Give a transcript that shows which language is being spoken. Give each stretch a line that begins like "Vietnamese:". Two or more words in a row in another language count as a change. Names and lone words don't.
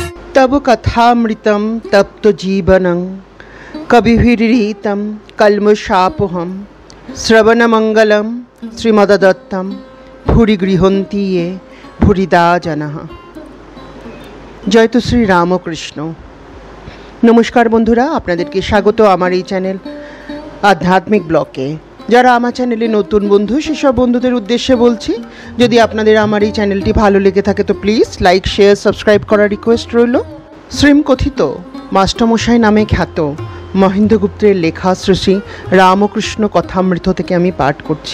Sanskrit: तब कथामृतं तप्त जीवनं कविभिरीतं कल्मषापहं श्रवणमंगलं श्रीमद्दत्तं भूरि गृहन्ति ये भूरिदा जनाः। जय तो श्री रामकृष्ण।
Bangla: নমস্কার বন্ধুরা, আপনাদেরকে স্বাগত আমার এই চ্যানেল আধ্যাত্মিক ব্লগে। যারা আমার চ্যানেলে নতুন বন্ধু সেসব বন্ধুদের উদ্দেশ্যে বলছি, যদি আপনাদের আমার এই চ্যানেলটি ভালো লেগে থাকে তো
English: please like share subscribe
Bangla: করার রিকোয়েস্ট রইল। শ্রীমকথিত মাস্টারমশাই নামে খ্যাত মহেন্দ্র গুপ্তের লেখা শ্রী শ্রী রামকৃষ্ণ কথামৃত থেকে আমি পাঠ করছি।